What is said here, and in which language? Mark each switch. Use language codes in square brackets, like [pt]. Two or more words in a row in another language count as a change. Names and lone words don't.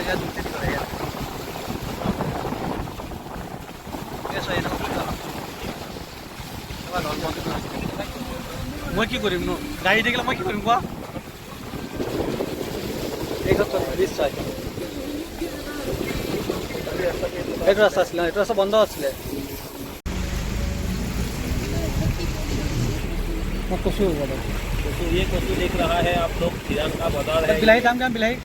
[as] মই কি কৰিম ন গাড়ী থাকিলে মই কি কৰিম কোৱা নিশ্চয় এইটো ৰাস্তা আছিলে এইটো ৰাস্তা বন্ধ আছিলে [hi] मैं कुछ तो ये कद्दू देख रहा है आप लोग ईरान का बाजार है बिलाई दाम क्या बिलाई